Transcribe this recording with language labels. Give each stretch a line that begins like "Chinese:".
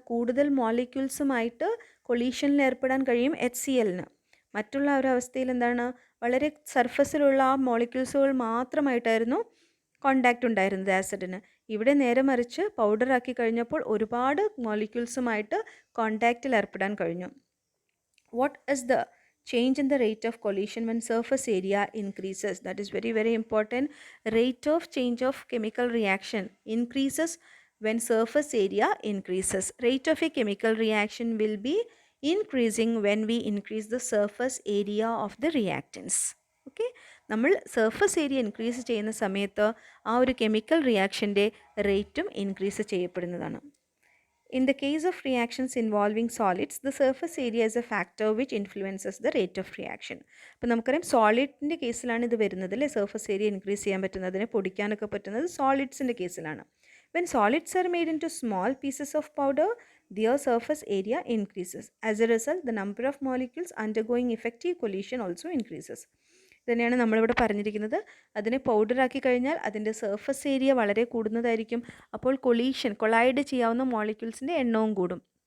Malayalam: കൂടുതൽ മോളിക്യൂൾസുമായിട്ട് കൊളീഷനിൽ ഏർപ്പെടാൻ കഴിയും HClന്. മറ്റുള്ള ഒരവസ്ഥയിൽ എന്താണ്? വളരെ സർഫസിലുള്ള ആ മോളിക്യൂൾസുകൾ മാത്രമായിട്ടായിരുന്നു കോണ്ടാക്റ്റ് ഉണ്ടായിരുന്നത് ആസിഡിന്. ഇവിടെ നേരെ മറിച്ച് പൗഡറാക്കി കഴിഞ്ഞപ്പോൾ ഒരുപാട് മോളിക്യൂൾസുമായിട്ട് കോണ്ടാക്റ്റിൽ ഏർപ്പെടാൻ കഴിഞ്ഞു.
English: What is the change in the rate of collision when surface area increases? That is very, very important. Rate of change of chemical reaction increases when surface area increases. Rate of a chemical reaction will be increasing when we increase the surface area of the reactants.
Malayalam: Okay, നമ്മൾ surface area increase ചെയ്യുന്ന സമയത്ത് ആ ഒരു chemical റിയാക്ഷൻ്റെ റേറ്റും increase ചെയ്യപ്പെടുന്നതാണ്.
English: In the case of reactions involving solids, the surface area is a factor which influences the rate of reaction.
Malayalam: അപ്പോൾ നമുക്കറിയാം സോളിഡിൻ്റെ കേസിലാണ് ഇത് വരുന്നത് അല്ലേ, സർഫസ് ഏരിയ ഇൻക്രീസ് ചെയ്യാൻ പറ്റുന്നതിനെ പൊടിക്കാനൊക്കെ പറ്റുന്നത് സോളിഡ്സിൻ്റെ കേസിലാണ്.
English: When solids are made into small pieces of powder, their surface area increases. As a result, the number of molecules undergoing effective collision also increases.
Malayalam: തന്നെയാണ് നമ്മളിവിടെ പറഞ്ഞിരിക്കുന്നത്. അതിനെ പൗഡറാക്കി കഴിഞ്ഞാൽ അതിൻ്റെ സർഫസ് ഏരിയ വളരെ കൂടുന്നതായിരിക്കും. അപ്പോൾ കൊളൈഡ് ചെയ്യാവുന്ന മോളിക്യൂൾസിൻ്റെ എണ്ണവും കൂടും.